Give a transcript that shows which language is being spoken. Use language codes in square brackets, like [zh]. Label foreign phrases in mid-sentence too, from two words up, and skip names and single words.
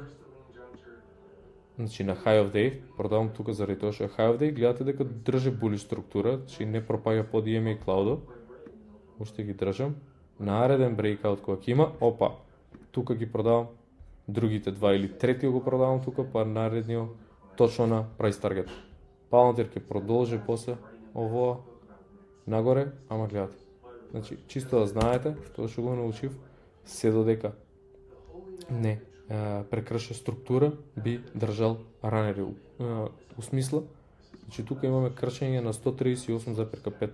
[mk] Значи на [en] High of Day, [mk] продавам тука заради тоа што е [en] High of Day, [mk] гледате дека држи були структура, значи не пропаѓа под [en] EMA Cloud. [mk] Уште ги држам. Нареден breakout кој ќе има, опа, тука ги продавам другите два или третиот го продавам тука, па наредниот точно на [en] price target. [mk] Palantir ќе продолжи после ово нагоре, ама гледате. Значи, чисто да знаете, тоа што го научив, се додека не прекрша структура, би држал ранери. У смисла, значи тука имаме кршење на 138,5.